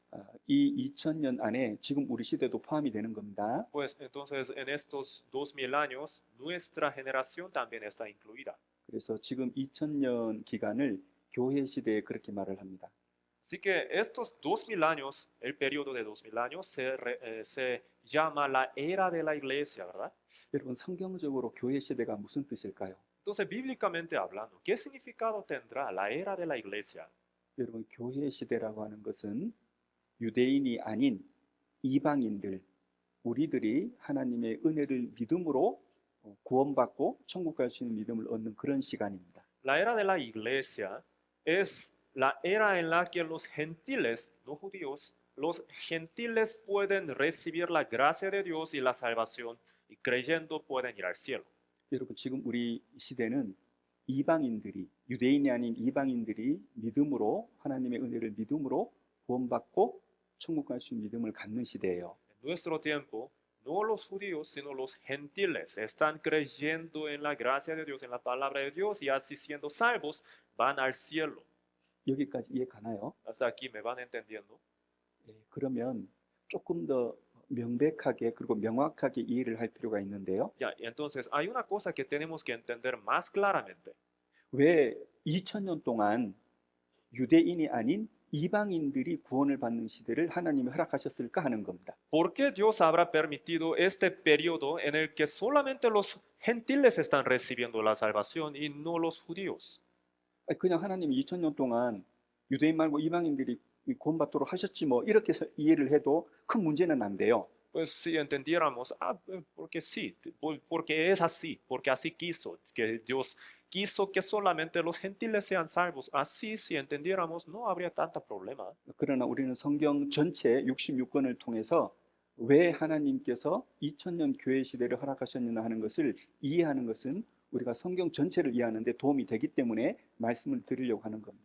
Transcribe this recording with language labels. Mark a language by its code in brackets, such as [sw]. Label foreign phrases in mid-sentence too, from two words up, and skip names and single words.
[ko] 이 2000년 안에 지금 우리 시대도 포함이 되는 겁니다. [es] Pues entonces en estos 2000 años, nuestra generación también está incluida. [ko] 그래서 지금 2000년 기간을 교회 시대에 그렇게 말을 합니다. [es] Así que estos 2000 años, el periodo de 2000 años, se llama la era de la iglesia, ¿verdad? [ko] 여러분 성경적으로 교회 시대가 무슨 뜻일까요? [es] Entonces, bíblicamente hablando, ¿qué significado tendrá la era de la iglesia? [ko] 여러분 교회 시대라고 하는 것은 유대인이 아닌 이방인들, 우리들이 하나님의 은혜를 믿음으로 구원받고 천국 갈 수 있는 믿음을 얻는 그런 시간입니다. [es] La era de la iglesia es la era en la que los gentiles, no judíos, los gentiles pueden recibir la gracia de Dios y la salvación y creyendo pueden ir al cielo. [ko] 여러분 지금 우리 시대는 이방인들이 유대인이 아닌 이방인들이 믿음으로 하나님의 은혜를 믿음으로 구원받고 천국 갈 수 있는 믿음을 갖는 시대예요. [es] En nuestro tiempo, no los judíos, sino los gentiles están creyendo en la gracia de Dios, en la palabra de Dios y así siendo salvos van al cielo. [ko] 여기까지 이해 가나요? [es] Hasta aquí me van entendiendo. [ko] 그러면 조금 더 명백하게 그리고 명확하게 이해를 할 필요가 있는데요. [es] Ya, entonces hay una cosa que tenemos que entender más claramente. [ko] 왜 2000년 동안 유대인이 아닌 이방인들이 구원을 받는 시대를 하나님이 허락하셨을까 하는 겁니다. [es] ¿Por qué Dios habrá permitido este periodo en el que solamente los gentiles están recibiendo la salvación y no los judíos? [ko] 그냥 하나님이 2000년 동안 유대인 말고 이방인들이 구원받도록 하셨지 뭐 이렇게 이해를 해도 큰 문제는 안 돼요. [es] Pues si entendiéramos, porque sí, porque es así, porque así quiso, que Dios quiso que solamente los gentiles sean salvos. Así, si entendiéramos, no habría tanto problema. [ko] 그러나 우리는 성경 전체 66권을 통해서 왜 하나님께서 2000년 교회 시대를 허락하셨느냐 하는 것을 이해하는 것은 우리가 성경 전체를 이해하는 데 도움이 되기 때문에 말씀을 드리려고 하는 겁니다.